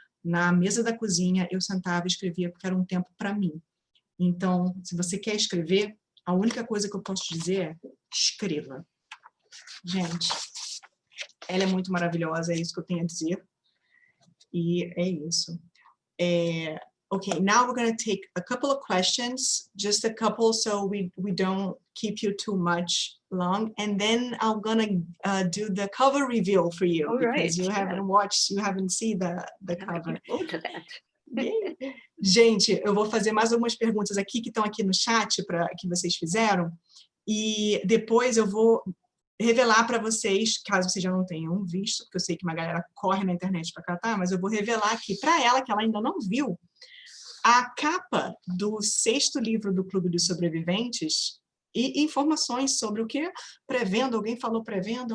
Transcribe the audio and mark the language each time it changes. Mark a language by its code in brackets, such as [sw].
[pt] Na mesa da cozinha, eu sentava e escrevia, porque era um tempo para mim. Então, se você quer escrever, a única coisa que eu posso dizer é escreva. Gente, ela é muito maravilhosa, é isso que eu tenho a dizer. E é isso. [en] Okay, now we're going to take a couple of questions, just a couple, so we don't keep you too much long, and then I'm going to do the cover reveal for you. All because right, you haven't watched, you haven't seen the cover. To that. [pt] Gente, eu vou fazer mais algumas perguntas aqui que estão aqui no chat que vocês fizeram, e depois eu vou revelar para vocês, caso vocês já não tenham visto, porque eu sei que uma galera corre na internet para catar, mas eu vou revelar aqui para ela, que ela ainda não viu, a capa do 6º livro do Clube dos Sobreviventes e informações sobre o que pré-venda. Alguém falou pré-venda?